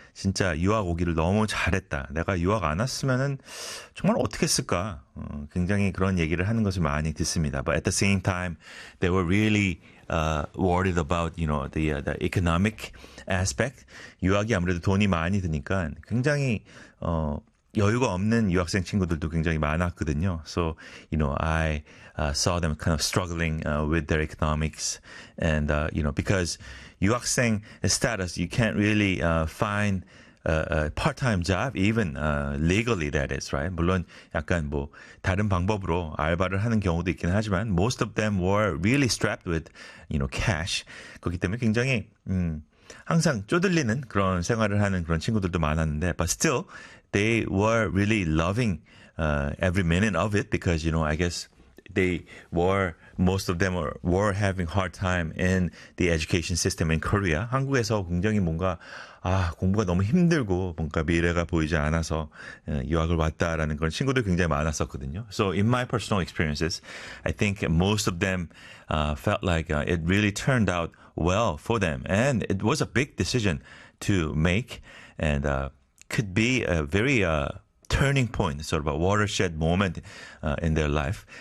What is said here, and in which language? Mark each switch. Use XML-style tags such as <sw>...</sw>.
<ko>진짜 유학 오기를 너무 잘했다. 내가 유학 안 왔으면은 정말 어떻게 했을까? 굉장히 그런 얘기를 하는 것을 많이 듣습니다.</ko> <en>But at the same time, they were really worried about, you know, the economic aspect.</en> <ko>유학이 아무래도 돈이 많이 드니까 굉장히 여유가 없는 유학생 친구들도 굉장히 많았거든요.</ko> <en>So, you know, I saw them kind of struggling with their economics. And, you know, because 유학생 status, you can't really find a part-time job, even legally, that is, right?</en> <ko>물론 약간 뭐 다른 방법으로 알바를 하는 경우도 있긴 하지만</ko> <en>most of them were really strapped with, you know, cash.</en> <ko>그렇기 때문에 굉장히 항상 쪼들리는 그런 생활을 하는 그런 친구들도 많았는데</ko> <en>but still, they were really loving every minute of it because, you know, I guess they were, most of them were having hard time in the education system in Korea.</en> <ko>한국에서 굉장히 뭔가 아 공부가 너무 힘들고 뭔가 미래가 보이지 않아서 유학을 왔다라는 그런 친구들 굉장히 많았었거든요.</ko> <en>So in my personal experiences, I think most of them felt like it really turned out well for them. And it was a big decision to make and could be a very turning point, sort of a watershed moment in their life.</en>